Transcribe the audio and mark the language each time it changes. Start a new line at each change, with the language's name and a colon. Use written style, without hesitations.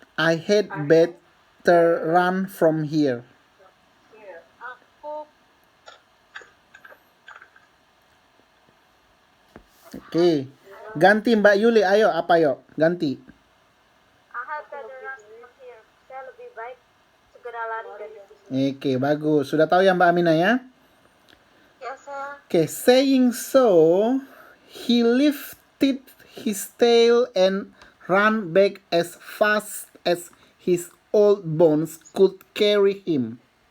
English: I had better run from here. Here.
Indonesian: Aku Oke. Ganti Mbak Yuli, ayo apa yuk? Ganti.
English: I had better run from here.
Indonesian: Saya lebih baik segera lari dari sini. Oke, bagus. Sudah tahu ya Mbak Amina ya? Ya, saya.
English: Oke, saying so, he lifted his tail and ran back as fast as his old bones could carry him.